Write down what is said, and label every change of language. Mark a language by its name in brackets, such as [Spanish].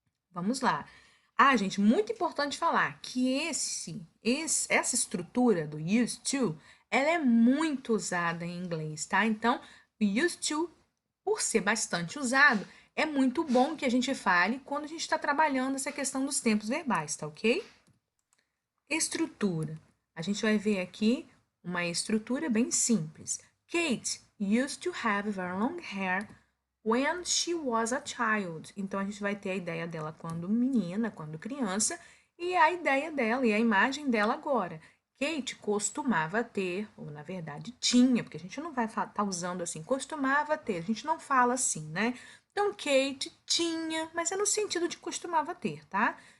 [Portuguese] Vamos lá. Ah, gente, muito importante falar que essa estrutura do used to, ela é muito usada em inglês, tá? Então, o used to, por ser bastante usado, é muito bom que a gente fale quando a gente está trabalhando essa questão dos tempos verbais, tá ok? Estrutura. A gente vai ver aqui uma estrutura bem simples. [English] Kate used to have very long hair when she was a child. [Portuguese] Então a gente vai ter a ideia dela quando menina, quando criança, e a ideia dela e a imagem dela agora. Kate costumava ter, ou na verdade tinha, porque a gente não vai estar usando assim, costumava ter, a gente não fala assim, né? Então Kate tinha, mas é no sentido de costumava ter, tá?